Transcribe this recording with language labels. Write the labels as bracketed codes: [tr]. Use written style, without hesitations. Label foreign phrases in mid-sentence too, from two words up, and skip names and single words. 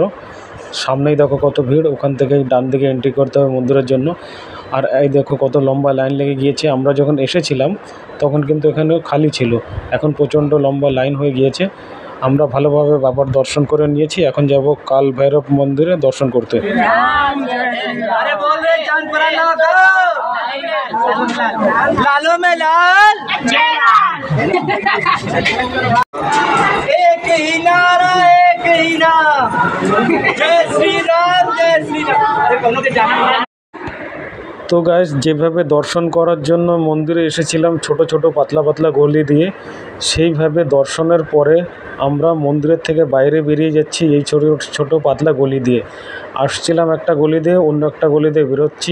[bn] সামনেই দেখো কত ভিড়, ওখান থেকেই ডান দিকে এন্ট্রি করতে হবে মন্দিরের জন্য। আর এই দেখো কত লম্বা লাইন লেগে গিয়েছে। আমরা যখন এসেছিলাম তখন কিন্তু এখানে খালি ছিল, এখন প্রচণ্ড লম্বা লাইন হয়ে গিয়েছে। আমরা ভালোভাবে বাবার দর্শন করে নিয়েছি। এখন যাব কাল ভৈরব মন্দিরে দর্শন করতে। [hi] अरे बोल रहे चांद पर लालो में लाल एक ही नारा जय श्री राम अरे कौनों के जाना। [bn] তো গাইস, যেভাবে দর্শন করার জন্য মন্দিরে এসেছিলাম ছোট ছোট পাতলা পাতলা গলি দিয়ে, সেইভাবে দর্শনের পরে আমরা মন্দিরের থেকে বাইরে বেরিয়ে যাচ্ছি এই ছোট ছোট পাতলা গলি দিয়ে। আসছিলাম একটা গলি দিয়ে, অন্য একটা গলি দিয়ে বেরোচ্ছি।